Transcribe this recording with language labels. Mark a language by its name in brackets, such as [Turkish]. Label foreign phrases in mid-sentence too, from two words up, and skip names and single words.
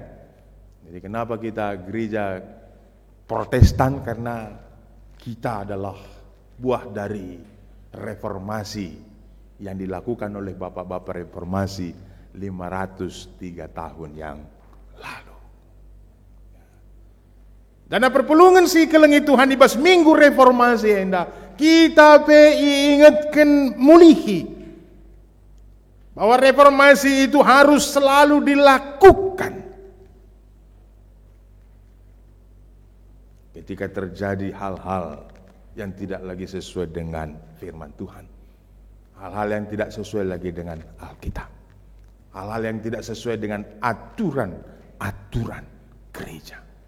[Indonesian] Jadi kenapa kita gereja Protestan? Karena kita adalah buah dari reformasi yang dilakukan oleh bapak-bapak reformasi 503 tahun yang lalu. Dan [Batak Karo] perpulungan si kelengi Tuhan ibas [Indonesian] minggu reformasi enda kita ingatkan mulihi bahwa reformasi itu harus selalu dilakukan ketika terjadi hal-hal yang tidak lagi sesuai dengan firman Tuhan, hal-hal yang tidak sesuai lagi dengan Alkitab, hal-hal yang tidak sesuai dengan aturan gereja.